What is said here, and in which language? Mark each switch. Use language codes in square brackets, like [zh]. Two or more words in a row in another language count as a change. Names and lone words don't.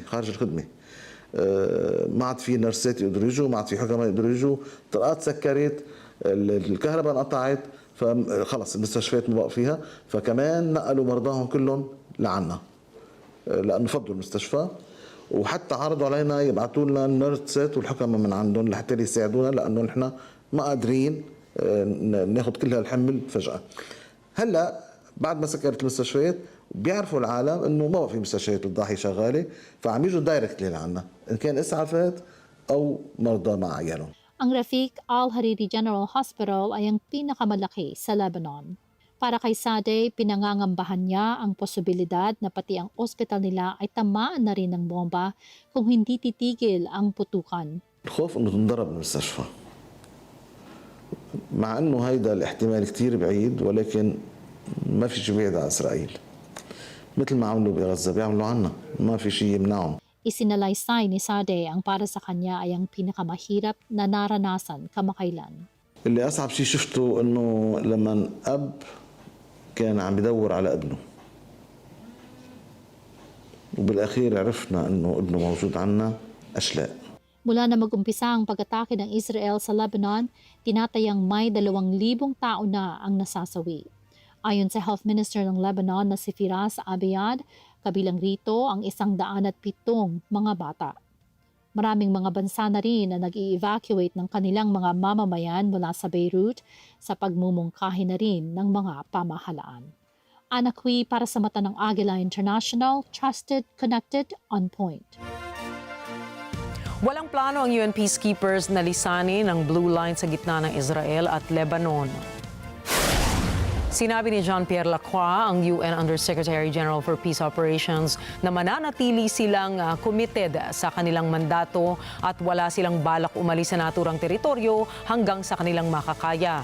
[ar] الخدمة خارج الخدمة ما عاد في نرسات يقدروا يجوا، ما عاد في حكماء يقدروا يجوا، طرقات سكرت، الكهرباء انقطعت، فخلص المستشفيات ما بقى فيها، فكمان نقلوا مرضاهم كلهم لعنا لانه فضوا المستشفى، وحتى عرضوا علينا يبعثوا لنا النيرسات والحكماء من عندهم لحتى يساعدونا لانه نحن ما قادرين ناخذ كل هالحمل فجاه. هلا بعد ما سكرت المستشفيات بيعرفوا العالم انه ما بقى في مستشفيات الضاحيه شغاله، فعم يجوا دايركتلي لعنا ان كان اسعافات او مرضى مع عيالهم. [tl] Ang Rafiq Al-Hariri General Hospital ay ang pinakamalaki sa Lebanon. Para kay Sade, pinangangambahan niya ang posibilidad na pati ang ospital nila ay tamaan na rin ng bomba kung hindi titigil ang putukan. [ar] الخوف انه تنضرب المستشفى. مع انه هيدا الاحتمال كتير بعيد، ولكن ما في شيء بعيد عن اسرائيل. مثل ما عملوا بغزة بيعملوا عنا، ما في شيء يمنعهم. [tl] Isinalaysay ni Sade ang para sa kanya ay ang pinakamahirap na naranasan kamakailan. [ar] اللي أصعب شيء شفته إنه لما أب كان عم يدور على ابنه، وبالأخير عرفنا إنه ابنه موجود عنا أشلاء. [tl] Mula na mag-umpisa ang pag-atake ng Israel sa Lebanon, tinatayang may 2,000 tao na ang nasasawi. Ayon sa Health Minister ng Lebanon na si Firas Abiad, kabilang rito ang 107 mga bata. Maraming mga bansa na rin na nag-i-evacuate ng kanilang mga mamamayan mula sa Beirut sa pagmumungkahi na rin ng mga pamahalaan. Anakwi para sa mata ng Agila International, [en] trusted, connected, on point. [tl] Walang plano ang UN peacekeepers na lisanin ang blue line sa gitna ng Israel at Lebanon. Sinabi ni Jean-Pierre Lacroix, ang UN Undersecretary General for Peace Operations, na mananatili silang committed sa kanilang mandato at wala silang balak umalis sa naturang teritoryo hanggang sa kanilang makakaya.